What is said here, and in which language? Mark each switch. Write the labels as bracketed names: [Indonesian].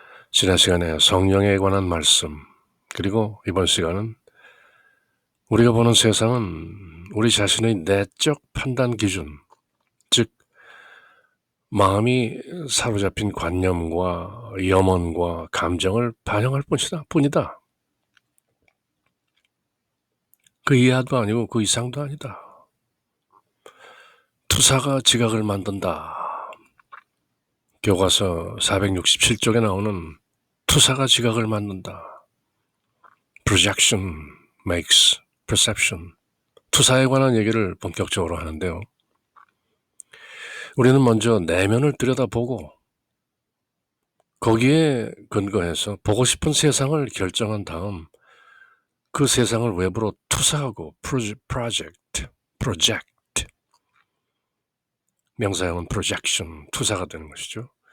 [Korean] 지난 시간에 성령에 관한 말씀, 그리고 이번 시간은 우리가 보는 세상은 우리 자신의 내적 판단 기준, 즉 마음이 사로잡힌 관념과 염원과 감정을 반영할 뿐이다. 그 이하도 아니고 그 이상도 아니다. 투사가 지각을 만든다. 교과서 467쪽에 나오는 투사가 지각을 만든다. [English] Projection makes perception. [Korean] 투사에 관한 얘기를 본격적으로 하는데요. 우리는 먼저 내면을 들여다보고 거기에 근거해서 보고 싶은 세상을 결정한 다음 그 세상을 외부로 투사하고 프로젝트 명사형은 projection, 투사가 되는 것이죠.